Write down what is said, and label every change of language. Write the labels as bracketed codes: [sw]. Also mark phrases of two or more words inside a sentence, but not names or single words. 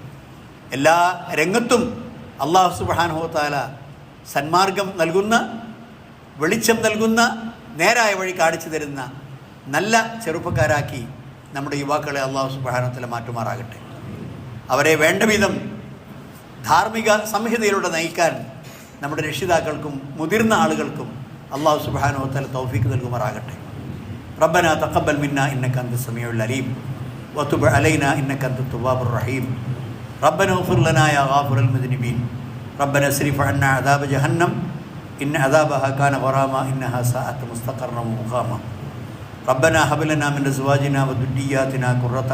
[ml] എല്ലാ രംഗത്തും [ar] الله سبحانه وتعالى [ml] സന്മാർഗം നൽകുന്ന, വെളിച്ചം നൽകുന്ന, നേരായ വഴി കാണിച്ചു തരുന്ന നല്ല ചെറുപ്പക്കാരാക്കി നമ്മുടെ യുവാക്കളെ [ar] الله سبحانه وتعالى [ml] മാറ്റുമാറാകട്ടെ. അവരെ വേണ്ട വിധം ധാർമ്മിക സംഹിതയിലൂടെ നയിക്കാൻ നമ്മുടെ രക്ഷിതാക്കൾക്കും മുതിർന്ന ആളുകൾക്കും [ar] الله سبحانه وتعالى [ml] തൗഫീഖ് നൽകുമാറാകട്ടെ. [ar] ربنا تقبل منا إنك أنت السميع العليم وتب علينا إنك أنت التواب الرحيم ربنا اغفر لنا يا غافر المذنبين ربنا اصرف عنا عذاب جهنم إن عذابها كان غراما إنها ساءت مستقرا ومقاما ربنا هب لنا من أزواجنا وذرياتنا قرة